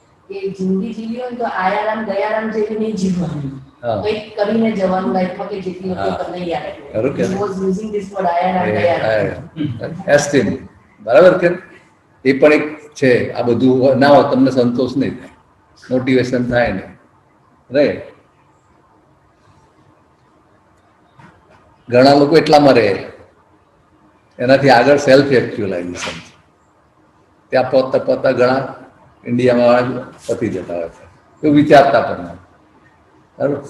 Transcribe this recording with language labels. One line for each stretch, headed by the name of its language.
Gujarati: કે જિંદગી જીવી હોય તો આયારામ ગયારામ જેવી નહીં જીવવાનું, કંઈક કરીને જવાનું લાઈફમાં કે જેટલી વખત તમને યાદ ખરું કે?
English: He was using this word આયારામ ગયારામ.
Gujarati: Esteem, બરાબર કે? એ પણ એક છે. આ બધું ના હોય તમને સંતોષ નહીં થાય, મોટિવેશન થાય નહીં, રાઈટ? ઘણા લોકો એટલામાં રહે, એનાથી આગળ સેલ્ફ એક્ચ્યુઅલાઇઝેશન ત્યાં પોતા પોતા ઘણા ઇન્ડિયામાં પતી જતા હોય છે, એવું વિચારતા પણ નથી. બરાબર.